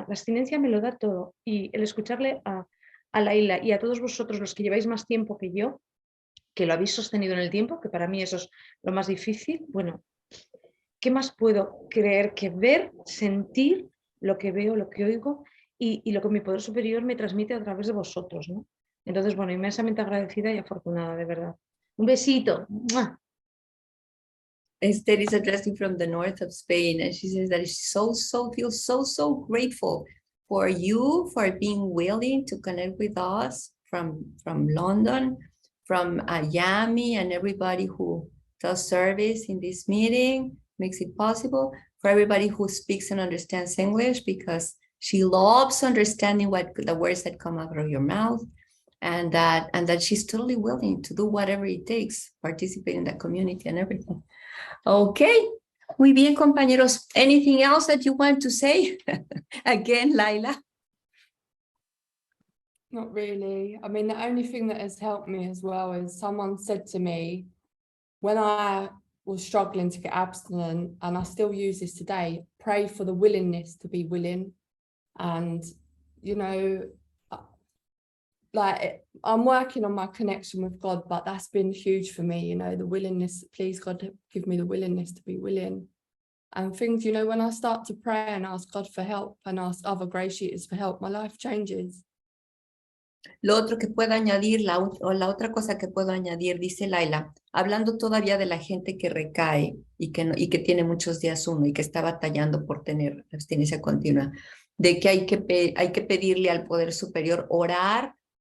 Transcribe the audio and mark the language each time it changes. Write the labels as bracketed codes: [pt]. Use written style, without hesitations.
[es] La abstinencia me lo da todo. Y el escucharle a LAYLA y a todos vosotros, los que lleváis más tiempo que yo, que lo habéis sostenido en el tiempo, que para mí eso es lo más difícil, bueno, ¿qué más puedo creer que ver, sentir lo que veo, lo que oigo y lo que mi poder superior me transmite a través de vosotros, ¿no? Entonces, bueno, inmensamente agradecida y afortunada, de verdad. Un besito. ¡Mua! [en] Esther is addressing from the north of Spain, and she says that she feels so grateful for you, for being willing to connect with us from London, from Yami and everybody who does service in this meeting, makes it possible, for everybody who speaks and understands English, because she loves understanding what the words that come out of your mouth, and that she's totally willing to do whatever it takes, participate in the community and everything. [es] Okay, muy bien, compañeros. [en] Anything else that you want to say? Again, Layla. Not really. I mean, the only thing that has helped me as well is someone said to me when I was struggling to get abstinent, and I still use this today, pray for the willingness to be willing. And, you know, like I'm working on my connection with God, but that's been huge for me, you know, the willingness, please God, give me the willingness to be willing. And things, you know, when I start to pray and ask God for help and ask other GreySheeters for help, my life changes. [es] Lo otro que puedo añadir, la otra cosa que puedo añadir, dice Layla, hablando todavía de la gente que recae y que tiene muchos días uno y que está batallando por tener abstinencia continua, de que hay que pedirle al poder superior, orar